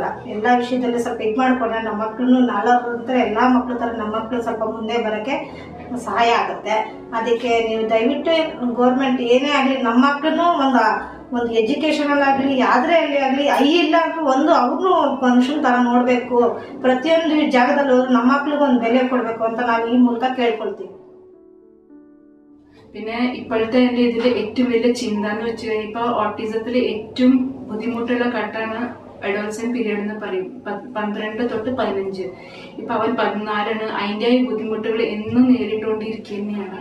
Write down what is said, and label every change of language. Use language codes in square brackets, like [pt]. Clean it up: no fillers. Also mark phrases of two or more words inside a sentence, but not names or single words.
[kn] ಎಲ್ಲ ವಿಷಯದಲ್ಲಿ ಸ್ವಲ್ಪ ಇದು ಮಾಡ್ಕೊಂಡ್ರೆ ನಮ್ಮ ಮಕ್ಕಳು ನಾಲ್ಕರ ಎಲ್ಲ ಮಕ್ಳ ಥರ ನಮ್ಮ ಮಕ್ಕಳು ಸ್ವಲ್ಪ ಮುಂದೆ ಬರೋಕ್ಕೆ ಸಹಾಯ ಆಗುತ್ತೆ. ಅದಕ್ಕೆ ನೀವು ದಯವಿಟ್ಟು ಗೌರ್ಮೆಂಟ್ ಏನೇ ಆಗಲಿ ನಮ್ಮ ಮಕ್ಕಳನ್ನು ಒಂದು ಎಜುಕೇಷನಲ್ ಆಗಲಿ ಯಾವುದೇ ಆಗಲಿ ಇಲ್ಲ ಅಂದ್ರೂ ಒಂದು ಅವ್ರನ್ನೂ ಮನುಷ್ಯನ ಥರ ನೋಡಬೇಕು. ಪ್ರತಿಯೊಂದು ಜಾಗದಲ್ಲಿ ಅವರು ನಮ್ಮ മക്കൾക്ക് ಒಂದು ಬೆಲೆ ಕೊಡಬೇಕು ಅಂತ ನಾವು ഈ ಮೂಲಕ കേൾಕೊಳ್ತೀವಿ. [ml] പിന്നെ ഇപ്പോഴത്തെ എൻ്റെ ഇതിൽ ഏറ്റവും വലിയ ചിന്ത എന്ന് വെച്ച് കഴിഞ്ഞാൽ ഇപ്പോൾ ഓട്ടിസത്തിൽ ഏറ്റവും ബുദ്ധിമുട്ടുള്ള ഘട്ടമാണ് [en] adolescent period [ml] എന്ന് പറയും. 12 തൊട്ട് 15. ഇപ്പൊ അവൻ 14ആണ്. അതിൻ്റെ ബുദ്ധിമുട്ടുകൾ എന്നും നേരിട്ടുകൊണ്ടിരിക്കുന്നതാണ്.